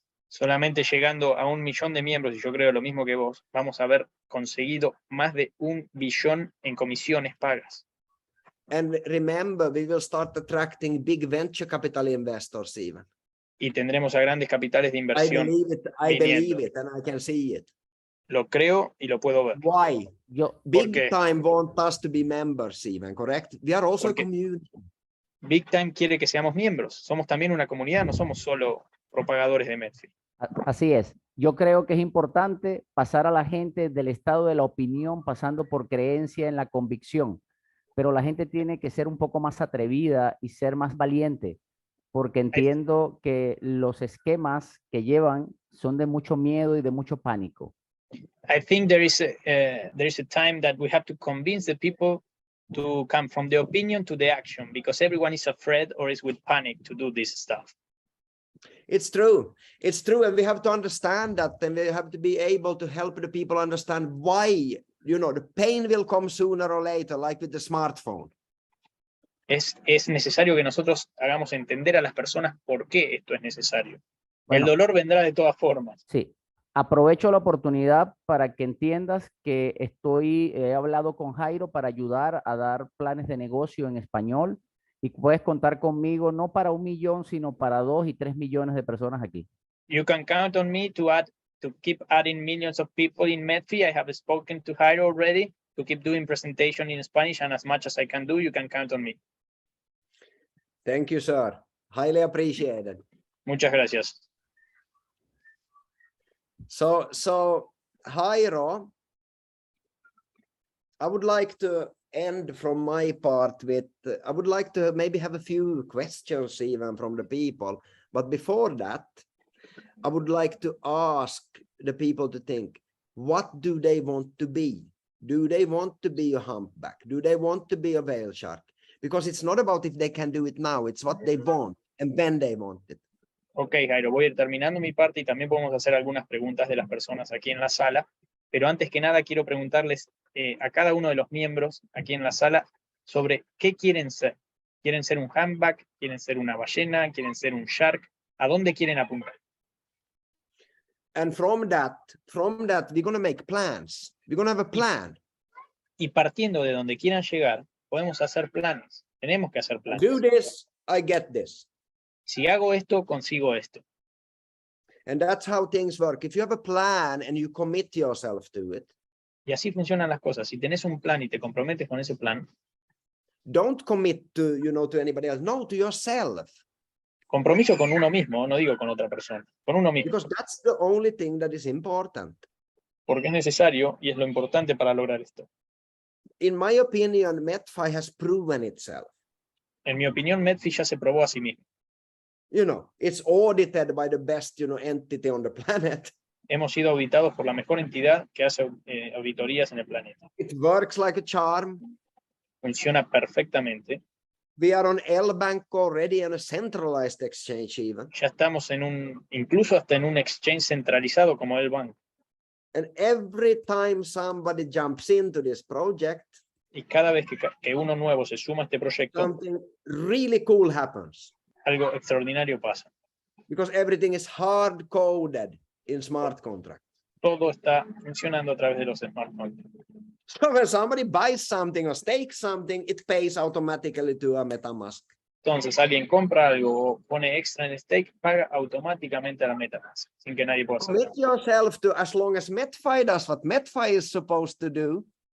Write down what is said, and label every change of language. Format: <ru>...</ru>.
<es>Solamente llegando a 1 millón de miembros, y yo creo lo mismo que vos, vamos a haber conseguido más de 1 billón en comisiones pagas.</es> <en>And remember, we will start attracting big venture capital investors even.</en> <es>Y tendremos a grandes capitales de inversión.</es> <en>I believe it, and I can see it.</en> <es>Lo creo y lo puedo ver.</es> <en>Why? Big</en> <es>qué?</es> <en>time want us to be members even, correct? We are also a community.</en> <es>Big Time quiere que seamos miembros. Somos también una comunidad, no somos solo propagadores de METFI. Así es. Yo creo que es importante pasar a la gente del estado de la opinión, pasando por creencia en la convicción. Pero la gente tiene que ser un poco más atrevida y ser más valiente, porque entiendo que los esquemas que llevan son de mucho miedo y de mucho pánico.</es> <en>I think there is a time that we have to convince the people to come from the opinion to the action, because everyone is afraid or is with panic to do this stuff. It's true, and we have to understand that, and we have to be able to help the people understand why, the pain will come sooner or later, like with the smartphone.</en> <es>Es necesario que nosotros hagamos entender a las personas por qué esto es necesario. Bueno, el dolor vendrá de todas formas. Sí. Aprovecho la oportunidad para que entiendas que he hablado con Jairo para ayudar a dar planes de negocio en español, y puedes contar conmigo no para 1 millón, sino para 2 y 3 millones de personas aquí.</es> <en>You can count on me to keep adding millions of people in METFI. I have spoken to Jairo already to keep doing presentation in Spanish, and as much as I can do, you can count on me. Thank you, sir. Highly appreciated.</en> <es>Muchas gracias.</es> <en>So Jairo, I would like to end from my part with, I would like to maybe have a few questions even from the people. But before that, I would like to ask the people to think, what do they want to be? Do they want to be a humpback? Do they want to be a whale shark? Because it's not about if they can do it now, it's what they want and when they want it.</en> <es>Ok, Jairo, voy a ir terminando mi parte y también podemos hacer algunas preguntas de las personas aquí en la sala, pero antes que nada quiero preguntarles a cada uno de los miembros aquí en la sala sobre qué quieren ser. ¿Quieren ser un humpback? ¿Quieren ser una ballena? ¿Quieren ser un shark? ¿A dónde quieren apuntar?</es> <en>And from that, we're going to make plans. We're going to have a plan.</en> <es>Y partiendo de donde quieran llegar, podemos hacer planes. Tenemos que hacer planes.</es> <en>Do this, I get this.</en> <es>Si hago esto, consigo esto.</es> <en>And that's how things work. If you have a plan and you commit yourself to it.</en> <es>Y así funcionan las cosas. Si tenés un plan y te comprometes con ese plan.</es> <en>Don't commit to, to anybody else. No, to yourself.</en> <es>Compromiso con uno mismo, no digo con otra persona. Con uno mismo.</es> <en>Because that's the only thing that is important.</en> <es>Porque es necesario y es lo importante para lograr esto.</es> <en>In my opinion, METFI has proven itself.</en> <es>En mi opinión, METFI ya se probó a sí mismo.</es> <en>It's audited by the best, entity on the planet.</en> <es>hemos sido auditados por la mejor entidad que hace auditorías en el planeta.</es> <en>It works like a charm.</en> <es>Funciona perfectamente.</es> <en>We are on L-Bank already and a centralized exchange even.</en> <es>Ya estamos incluso hasta en un exchange centralizado como el banco.</es> <en>And every time somebody jumps into this project,</en> <es>Y cada vez que uno nuevo se suma a este proyecto,</es> <en>something really cool happens.</en> <es>algo extraordinario pasa.</es> <en>Because everything is hard-coded in smart contracts.</en> <es>Todo está funcionando a través de los smart contracts.</es> <en>So when somebody buys something or stakes something, it pays automatically to a MetaMask.</en> <es>Entonces alguien compra algo o pone extra en stake, paga automáticamente a la MetaMask, sin que nadie pueda hacer</es> <en>Commit</en> <es>nada.</es> <en>yourself to, as long as METFI does what METFI is supposed to do,</en>